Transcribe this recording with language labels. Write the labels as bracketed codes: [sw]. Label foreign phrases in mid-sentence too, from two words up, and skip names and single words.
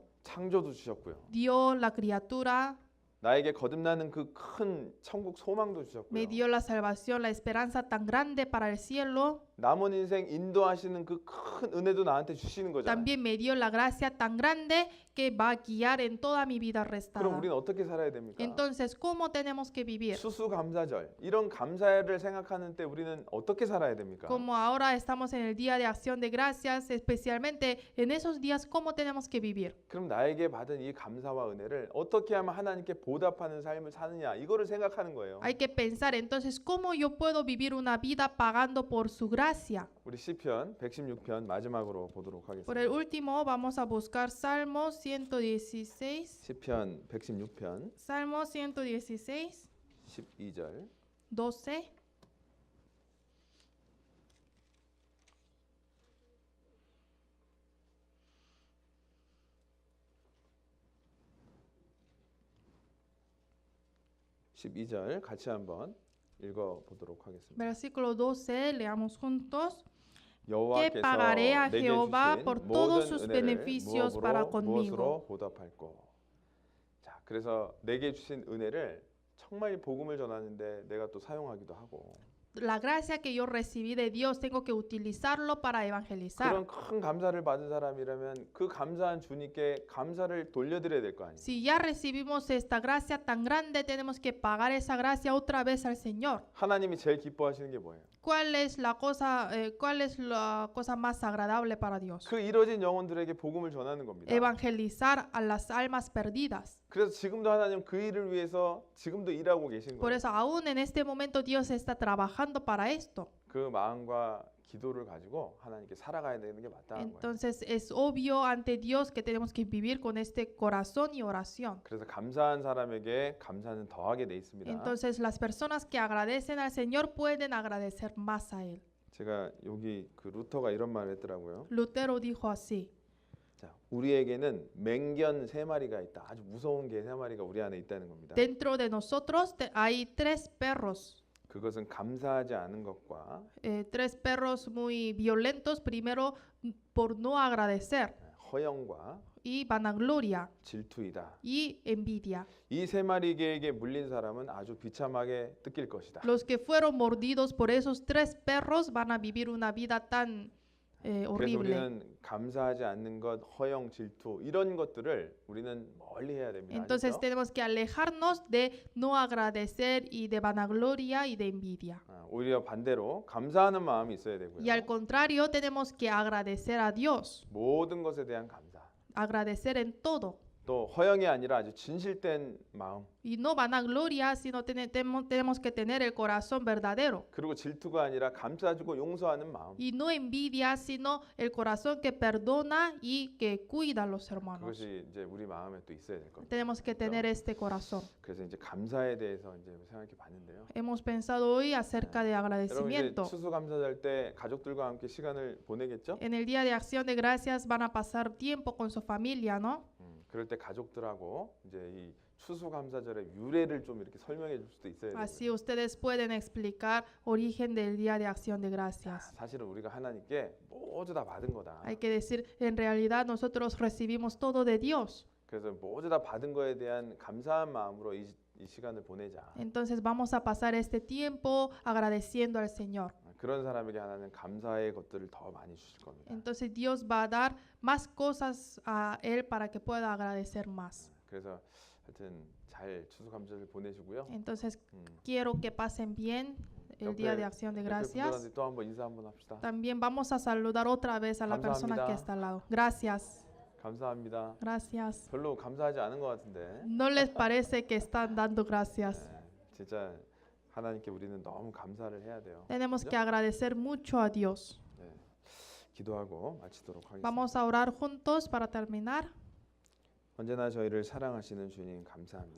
[ko] 창조도 주셨고요. [es] Dio la criatura, [ko] 나에게 거듭나는 그 큰 천국 소망도 주셨고요. [es] me dio la salvación, la esperanza tan grande para el cielo. [ko] 남은 인생 인도하시는 그 큰 은혜도 나한테 주시는 거잖아요. [es] También me dio la gracia tan grande que va a guiar en toda mi vida [ko] 그럼 [es] restada. [ko] 우리는 어떻게 살아야 됩니까? [es] Entonces, ¿cómo tenemos que vivir? [ko] 수수감사절 이런 감사를 생각하는 때 우리는 어떻게 살아야 됩니까? [es] Como ahora estamos en el día de acción de gracias, especialmente en esos días, ¿cómo tenemos que vivir? [ko] 그럼 나에게 받은 이 감사와 은혜를 어떻게 하면 하나님께 보답하는 삶을 사느냐 이거를 생각하는 거예요. [es] Hay que pensar entonces, ¿cómo yo puedo vivir una vida pagando por su gracia? [ko] 우리 시편 116편 마지막으로 보도록 [es] Por el [ko] 하겠습니다. [es] último, vamos a buscar Salmo 116. [ko] 시편 116편 [es] Salmo 116, [ko] 12절 [es] 12. [ko] 같이 한번 읽어보도록 하겠습니다. [es] Versículo 12, leamos juntos. Que [ko] 여호와께서 [es] pagaré a [ko] 내게 [es] Jehová [ko] 주신 [es] por todos [ko] 모든 [es] sus [ko] 은혜를 [es] beneficios para conmigo. [ko] 무엇으로 보답할꼬. 자, 그래서 내게 주신 은혜를 정말 복음을 전하는데 내가 또 사용하기도 하고 [es] La gracia que yo recibí de Dios tengo que utilizarlo para evangelizar. [ko] 그런 큰 감사를 받은 사람이라면 그 감사한 주님께 감사를 돌려드려야 될 거 아니에요. [es] Si ya recibimos esta gracia tan grande, tenemos que pagar esa gracia otra vez al Señor. [ko] 하나님이 제일 기뻐하시는 게 뭐예요? [es] ¿Cuál es la cosa más agradable para Dios? [ko] 그 이뤄진 영혼들에게 복음을 전하는 겁니다. [es] Evangelizar a las almas perdidas. [ko] 그래서 지금도 하나님 그 일을 위해서 지금도 일하고 계신 [es] Por [ko] 거예요. [es] eso aún en este momento Dios está trabajando para esto. [ko] 그 마음과 기도를 가지고 하나님께 살아가야 되는 게 맞다는 거예요. [es] Entonces es obvio ante Dios que tenemos que vivir con este corazón y oración. [ko] 그래서 감사한 사람에게 감사는 더하게 돼 있습니다. [es] Entonces las personas que agradecen al Señor pueden agradecer más a Él. [ko] 제가 여기 그 루터가 이런 말을 했더라고요. [es] Lutero dijo así: [ko] 자, 우리에게는 맹견 세 마리가 있다. 아주 무서운 개 세 마리가 우리 안에 있다는 겁니다. [es] dentro de nosotros hay tres perros. [ko] 그것은 감사하지 않은 것과 [es] Tres perros muy violentos, primero por no agradecer, [ko] 허영과 [es] y vanagloria [ko] 질투이다. [es] y envidia. [ko] 이 세 마리 개에게 물린 사람은 아주 비참하게 뜯길 것이다. [es] Los que fueron mordidos por esos tres perros van a vivir una vida tan [ko] 그래서 [es] horrible. [ko] 우리는 감사하지 않는 것, 허영, 질투 이런 것들을 우리는 멀리 해야 됩니다. [es] Entonces [ko] 아시죠? [es] tenemos que alejarnos de no agradecer y de vanagloria y de envidia. [ko] 오히려 반대로 감사하는 마음이 있어야 되고요. [es] Y al contrario, tenemos que agradecer a Dios, [ko] 모든 것에 대한 감사. [es] agradecer en todo. [ko] 또 허영이 아니라 아주 진실된 마음. [es] Y no vanagloria, sino tenemos que tener el corazón verdadero. [ko] 그리고 질투가 아니라 감싸주고 용서하는 마음. [es] Y no envidia, sino el corazón que perdona y que cuida a los hermanos. [ko] 그것이 이제 우리 마음에 또 있어야 될 겁니다. [es] Tenemos que tener este corazón. [ko] 그래서 이제 감사에 대해서 이제 생각해 봤는데요. [es] Hemos pensado hoy acerca de [ko] 여러분 이제 [es] agradecimiento. [ko] 추수감사절 때 가족들과 함께 시간을 보내겠죠? [es] En el Día de Acción de Gracias van a pasar tiempo con su familia, ¿no? [ko] 그럴 때 가족들하고 이제 이 추수감사절의 유래를 좀 이렇게 설명해 줄 수도 있어야 돼요. [es] Así ustedes pueden explicar origen del Día de Acción de Gracias. [ko] 사실은 우리가 하나님께 모두 다 받은 거다. [es] Hay que decir, en realidad nosotros recibimos todo de Dios. [ko] 그래서 모두 다 받은 거에 대한 감사한 마음으로 이 시간을 보내자. [es] Entonces vamos a pasar este tiempo agradeciendo al Señor. [ko] 그런 사람에게 하나는 감사의 것들을 더 많이 주실 겁니다. [es] Entonces Dios va a dar más cosas a él para que pueda agradecer más. [ko] 그래서 하여튼 잘 추수감사절 보내시고요. [es] Entonces quiero que pasen bien el Día de Acción de Gracias. [ko] 분들한테 또 한번 인사 한번 합시다. [es] También vamos a saludar otra vez a la persona que está al lado. Gracias. [ko] 감사합니다. [es] Gracias. [ko] 별로 감사하지 않은 것 같은데. [es] ¿No les parece que están dando gracias? [ko] 진짜 하나님께 우리는 너무 감사를 해야 돼요. [es] Tenemos que agradecer mucho a Dios. [ko] 기도하고 마치도록 하겠습니다. [es] Vamos a orar juntos para terminar. [ko] 언제나 저희를 사랑하시는 주님 감사합니다.